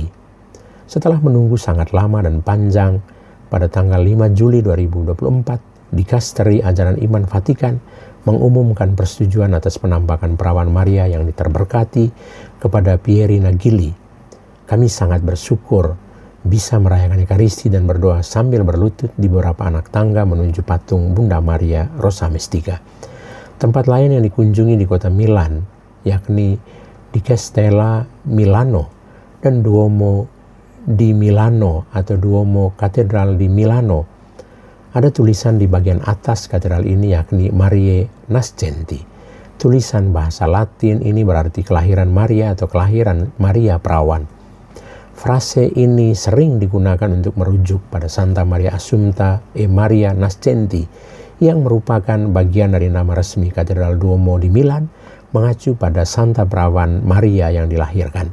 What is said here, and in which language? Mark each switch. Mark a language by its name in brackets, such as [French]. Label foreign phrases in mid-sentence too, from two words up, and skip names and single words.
[Indonesian] Setelah menunggu sangat lama dan panjang, pada tanggal 5 Juli 2024, Dikasteri Ajaran Iman Vatikan mengumumkan persetujuan atas penampakan perawan Maria yang terberkati kepada Pieri Nagili. Kami sangat bersyukur bisa merayakan Ekaristi dan berdoa sambil berlutut di beberapa anak tangga menuju patung Bunda Maria Rosa Mistica. Tempat lain yang dikunjungi di kota Milan yakni di Castello Milano dan Duomo di Milano atau Duomo Katedral di Milano. Ada tulisan di bagian atas katedral ini yakni [Latin] Mariae Nascenti. [Indonesian] Tulisan bahasa Latin ini berarti kelahiran Maria atau kelahiran Maria Perawan. Frase ini sering digunakan untuk merujuk pada Santa Maria Assunta e Maria Nascenti yang merupakan bagian dari nama resmi Katedral Duomo di Milan, mengacu pada Santa Perawan Maria yang dilahirkan.